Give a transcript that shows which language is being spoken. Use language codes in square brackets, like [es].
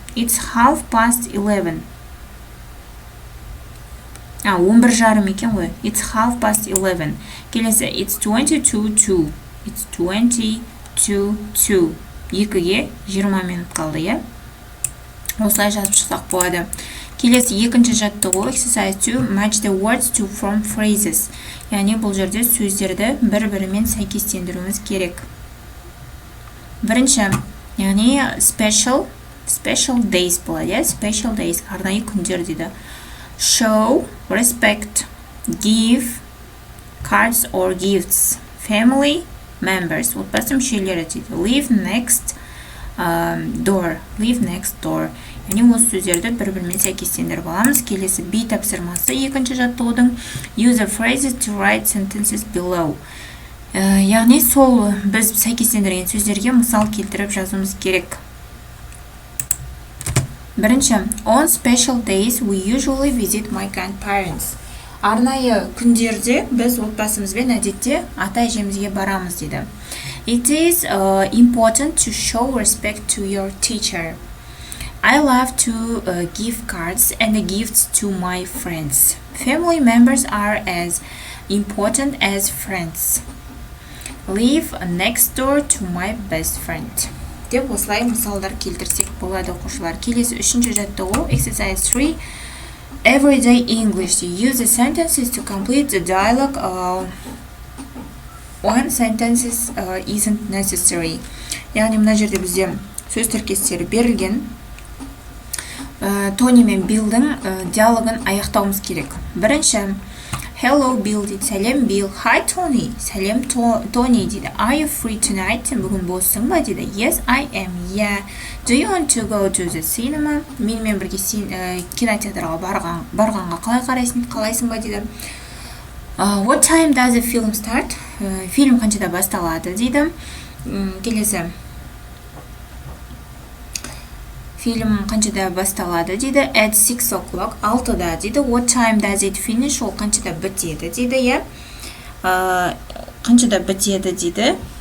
[en] It's 11:30. [kk] 11:30 екен ғой. [en] It's 11:30. [kk] Келесі, [en] it's 22:02. It's 22:02. [kk] 2-ге 20 минут қалды, е? Осылай жазып шықсақ болады. Келесі екінші жаттығу [en] exercise 2 match the words to from phrases. [kk] Яғни бұл жерде сөздерді бір-бірімен сәйкестендіруіміз керек. Бірінші, яғни special days болады. Special days, арнайы күндер дейді. [en] Show, respect, give, cards or gifts, family members, [kk] отбасы мүшелері дейді. [en] Live next door. [kk] Яғни осы сөздерді бір-бірімен сәйкестендіріп аламыз. Келесі B тапсырмасы екінші жаттығудың [en] use the phrases to write sentences below. [kk] Яғни сол біз сәйкестендірген сөздерге мысал келтіріп жазуымыз керек. Бірінші, [en] on special days we usually visit my grandparents. [kk] Арнайы күндерде біз отбасымызбен әдетте ата-әжемізге барамыз дейді. [en] It is important to show respect to your teacher. I love to give cards and gifts to my friends. Family members are as important as friends. Live next door to my best friend. [kk] Деп осылай мысалдар келтірсек болады оқушылар. Келесі үшінші жаттығу [en] exercise 3 everyday English. Use the sentences to complete the dialogue. One sentences isn't necessary. [kk] Яғни мына жерде бізде сөз тіркестері берілген. Тони мен Биллдің диалогын аяқтауымыз керек. Бірінші, [en] hello Bill [kk] дейді, сәлем Bill. [en] Hi Tony, [kk] сәлем Tony дейді. [en] Are you free tonight? [kk] Бүгін боссың ба дейді. [en] Yes, I am. Yeah. Do you want to go to the cinema? [kk] Менімен бірге кинотеатрға барғанға қалай қарайсың? Қалайсың ба дейді. [en] What time does the film start? [kk] Фильм қаншада басталады дейді. Келесі. Фильм қаншада басталады дейді. [en] At 6 o'clock. [kk] 6-да дейді. [en] What time does it finish? [kk] Ол қаншада бітеді дейді, иә. қаншада бітеді дейді.